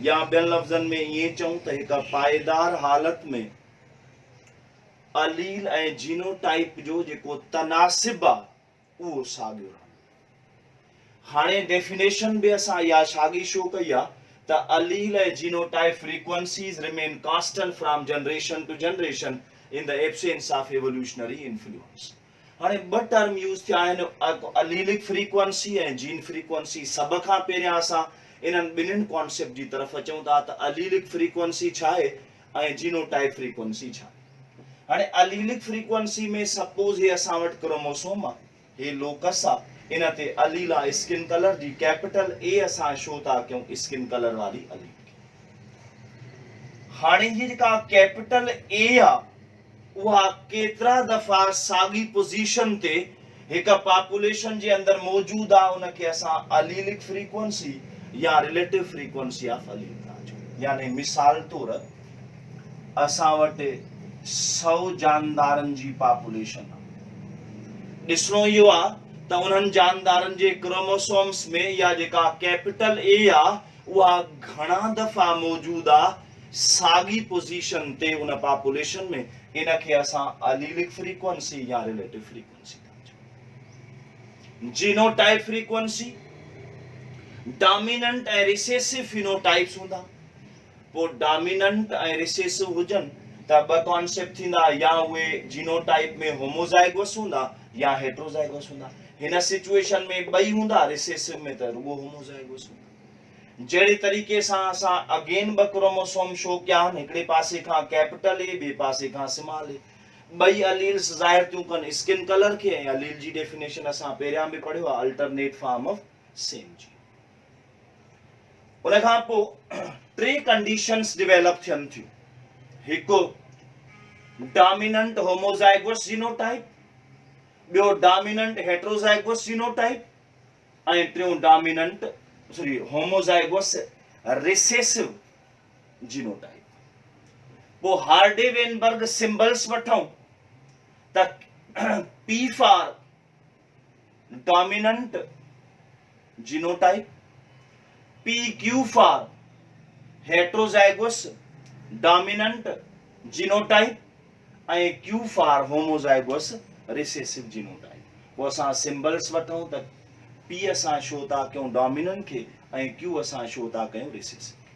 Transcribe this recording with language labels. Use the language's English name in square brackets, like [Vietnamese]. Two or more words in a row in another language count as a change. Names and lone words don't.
[Sindhi] या ॿियनि लफ़्ज़नि में ईअं चऊं त हिकु पाइदार हालत में अलील ऐं जीनोटाइप जो जेको तनासिब आहे उहो साॻियो रहंदो। हाणे डेफिनेशन बि असां इहा साॻी छो कई आहे त अलील ऐं [English] genotype frequencies remain constant from generation to generation in the absence of evolutionary influence. [Sindhi] हाणे ॿ [English] term use [Sindhi] थिया आहिनि, [English] allelic frequency [Sindhi] ऐं [English] gene frequency. [Sindhi] सभ खां पहिरियां असां इन्हनि ॿिन्हिनि कॉन्सेप्ट जी तरफ़ अचूं था त [English] allelic frequency [Sindhi] छा आहे ऐं [English] genotype frequency [Sindhi] छा आहे। हाणे [English] allelic frequency [Sindhi] में सपोज हे असां वटि क्रोमोसोम आहे, हे लोकस आहे इन ते अलील आहे [English] skin color [Sindhi] जी [English] capital A [Sindhi] असां शो था कयूं [English] skin color [Sindhi] वारी अलील हाणे जी जेका [English] capital A [Sindhi] आहे उहा केतिरा दफ़ा साॻी पोजीशन ते हिक पॉपुलेशन जे अंदर मौजूद आहे उनखे असां अलीलिक फ्रीक्वेंसी या [English] relative frequency of allele [Sindhi] था चऊं यानी मिसाल तौर असां वटि 100 जानदारनि जी पॉपुलेशन आहे ॾिसणो इहो आहे त उन्हनि जानदारनि जे क्रोमोसोम्स में या जेका [English] capital A [Sindhi] आहे उहा घणा दफ़ा मौजूद आहे साॻी पोजीशन ते उन पॉपुलेशन में इनखे असां [English] allelic frequency [Sindhi] या [English] relative frequency [Sindhi] था चऊं जीनोटाइप [English] frequency dominant [Sindhi] ऐं [English] recessive phenotypes [Sindhi] हूंदा पोइ डोमिनेंट ऐं रिसेसिव हुजनि त ॿ कॉन्सेप्ट थींदा या उहे जीनोटाइप में होमोजाइगोस हूंदा या हेट्रोजाइगोस हूंदा हिन सिचुएशन में ॿई हूंदा रिसेसिव में त रुगो होमोजाइगोस हूंदा जहिड़े तरीक़े सां असां अगेन ॿ क्रोमोसोम शो कया आहिनि हिकिड़े पासे खां [English] capital A [Sindhi] ॿिए पासे खां [English] small A [Sindhi] ॿई अलील्स ज़ाहिर थियूं कनि [English] skin color [Sindhi] खे ऐं अलील जी डेफिनेशन असां पहिरियां बि पढ़ियो आहे [English] alternate form of same [Sindhi] जी उन खां पोइ टे कंडीशंस डेवलप थियनि थियूं हिकु [English] dominant homozygous genotype [Sindhi] ॿियो [English] dominant heterozygous genotype [Sindhi] ऐं टियों [English] dominant homozygous recessive [Sindhi] जीनोटाइप पोइ हार्डे वेनबर्ग सिंबल्स वठूं त [English] P for dominant genotype PQ for heterozygous dominant genotype [Sindhi] ऐं [English] Q for homozygous recessive genotype [Sindhi] पोइ असां सिंबल्स वठूं त P असां शो था कयूं डोमिनेंट खे ऐं Q असां शो था कयूं रिसेसिव